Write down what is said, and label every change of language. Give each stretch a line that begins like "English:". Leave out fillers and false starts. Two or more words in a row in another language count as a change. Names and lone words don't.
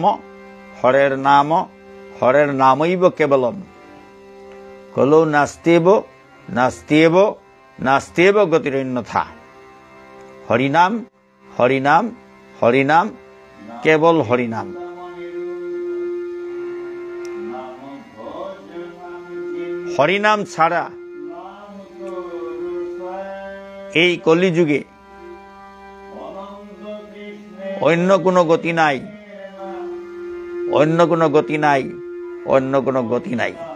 Sanskrit: হরের নাম হরের নামৈব কেবলম, কলো নাস্তেব নাস্তেব নাস্তেব গতিরন্যথা।
Bangla: হরিনাম হরিনাম হরিনাম, কেবল হরিনাম। হরিনাম ছাড়া এই কলিযুগে অন্য কোনো গতি নাই, অন্য কোনো গতি নাই, অন্য কোনো গতি নাই।